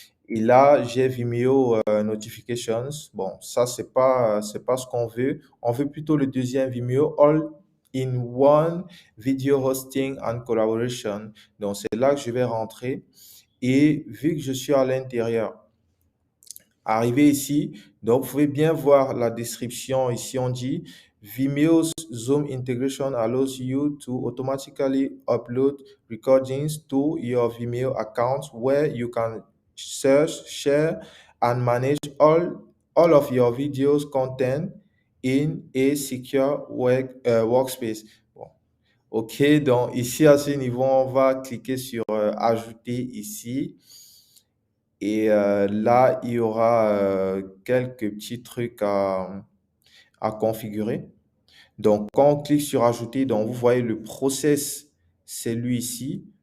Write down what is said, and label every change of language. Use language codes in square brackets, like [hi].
[fr] Et là, j'ai Vimeo Notifications. Bon, ça, c'est pas ce qu'on veut. On veut plutôt le deuxième Vimeo, All in One Video Hosting and Collaboration. Donc, c'est là que je vais rentrer. Et vu que je suis à l'intérieur, arrivé ici, donc vous pouvez bien voir la description. Ici, on dit [en] Vimeo's Zoom integration allows you to automatically upload recordings to your Vimeo account where you can search, share, and manage all of your videos content in a secure workspace. [fr] Bon. OK, donc ici à ce niveau, on va cliquer sur ajouter ici. Et là, il y aura quelques petits trucs à configurer. Donc, quand on clique sur ajouter, donc vous voyez le process, c'est lui ici.